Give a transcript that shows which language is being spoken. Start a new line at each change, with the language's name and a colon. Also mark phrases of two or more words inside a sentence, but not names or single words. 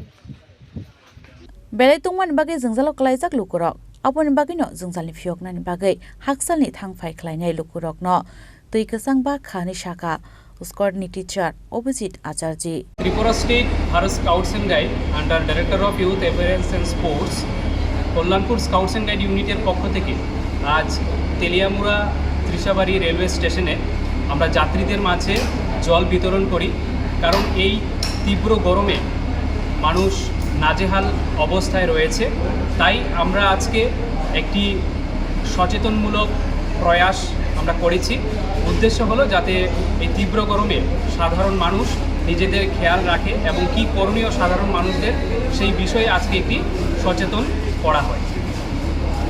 Kok Borok: Belai tungman bagai jengzalo klaijak lukurok aponi bagai no jengzalni phioknani bagai haksalni thangphai khlainai lukurok no tui kasang ba khani shaka squad ni teacher Opposite Acharji
Bangla: Tripura State Bharat Scouts and Guide under Director of Youth Appearance and Sports Kollanpur Scouts and Guide Unit এর পক্ষ থেকে আজ তেলিয়ামুড়া ত্রিশাবাড়ি রেলওয়ে স্টেশনে আমরা যাত্রীদের মাঝে জল বিতরণ করি কারণ এই তীব্র গরমে মানুষ নাজেহাল অবস্থায় রয়েছে তাই আমরা আজকে একটি সচেতনমূলক প্রয়াস আমরা করেছি উদ্দেশ্য হলো যাতে এই তীব্র গরমে সাধারণ মানুষ নিজেদের খেয়াল রাখে এবং কি করণীয় সাধারণ মানুষদের সেই বিষয়ে আজকে একটি সচেতন করা হয়